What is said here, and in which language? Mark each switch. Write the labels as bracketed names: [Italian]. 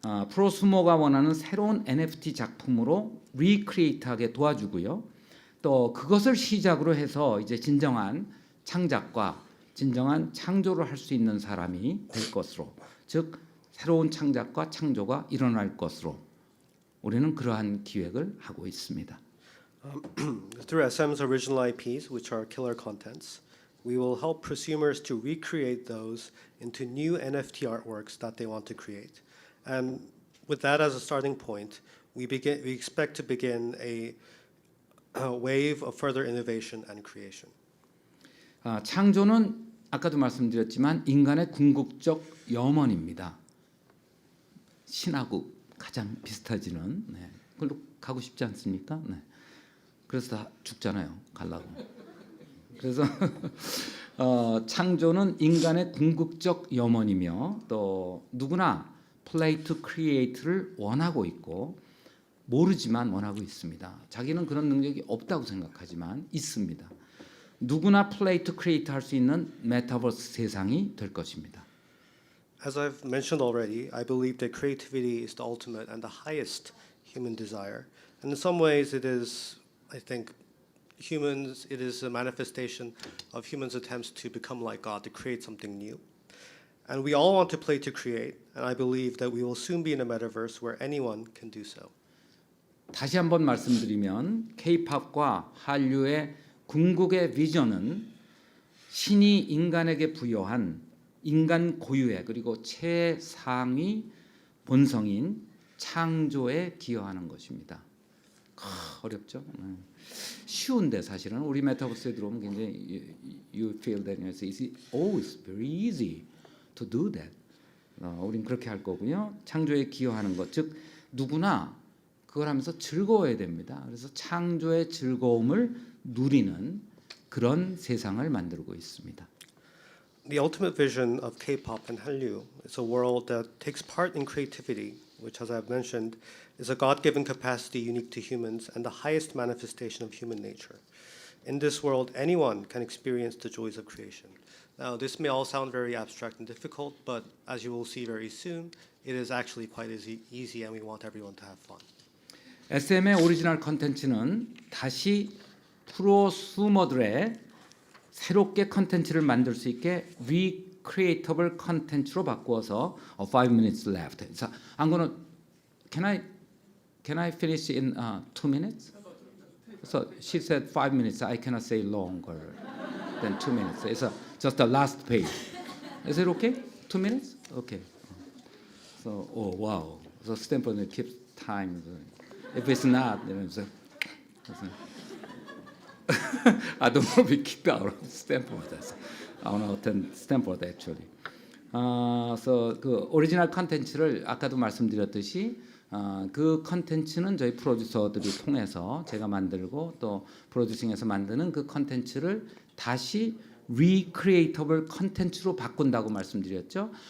[Korean] 프로수머가 원하는 새로운 NFT 작품으로 리크리에이트하게 도와주고요. 또 그것을 시작으로 해서 이제 진정한 창작과 진정한 창조를 할 수 있는 사람이 될 것으로, 즉 새로운 창작과 창조가 일어날 것으로 우리는 그러한 기획을 하고 있습니다. [English] Through SM's original IPs, which are killer contents, we will help prosumers to recreate those into new NFT artworks that they want to create. And with that as a starting point, we expect to begin a wave of further innovation and creation. [Korean] 창조는 아까도 말씀드렸지만 인간의 궁극적 염원입니다. 신하고 가장 비슷하지는 그걸로 가고 싶지 않습니까? 네. 그래서 다 죽잖아요. 가려고. 그래서 창조는 인간의 궁극적 염원이며 또 누구나 play to create를 원하고 있고 모르지만 원하고 있습니다. 자기는 그런 능력이 없다고 생각하지만 있습니다. 누구나 play to create 할 수 있는 메타버스 세상이 될 것입니다. [English] As I've mentioned already, I believe that creativity is the ultimate and the highest human desire. And in some ways it is, I think, it is a manifestation of humans' attempts to become like God, to create something new. And we all want to play to create, and I believe that we will soon be in a metaverse where anyone can do so. [Korean] 다시 한번 말씀드리면 K-팝과 한류의 궁극의 비전은 신이 인간에게 부여한 인간 고유의 그리고 최상위 본성인 창조에 기여하는 것입니다. 어렵죠? 쉬운데 사실은 우리 메타버스에 들어오면 굉장히 [English] you feel that it's easy. Oh, it's very easy to do that. [Korean] 우린 그렇게 할 거고요. 창조에 기여하는 것, 즉 누구나 그걸 하면서 즐거워야 됩니다. 그래서 창조의 즐거움을 누리는 그런 세상을 만들고 있습니다. [English] The ultimate vision of K-pop and Hallyu is a world that takes part in creativity, which, as I've mentioned, is a God-given capacity unique to humans and the highest manifestation of human nature. In this world, anyone can experience the joys of creation. Now, this may all sound very abstract and difficult, but as you will see very soon, it is actually quite easy, and we want everyone to have fun. [Korean] SM의 오리지널 컨텐츠는 다시 프로수머들의 새롭게 컨텐츠를 만들 수 있게 recreatable 컨텐츠로 바꾸어서 [English] 5 minutes left. So I'm gonna can I finish in 2 minutes? So she said 5 minutes. I cannot say longer than 2 minutes. It's just the last page. Is it okay? 2 minutes? Okay. So oh wow. So Stanford keeps time. If it's not, I don't want to be kicked out of Stanford. I want to attend Stanford actually. [Korean] So 그 오리지널 컨텐츠를 아까도 말씀드렸듯이 그 컨텐츠는 저희 프로듀서들이 통해서 제가 만들고 또 프로듀싱에서 만드는 그 컨텐츠를 다시 recreatable 컨텐츠로 바꾼다고 말씀드렸죠.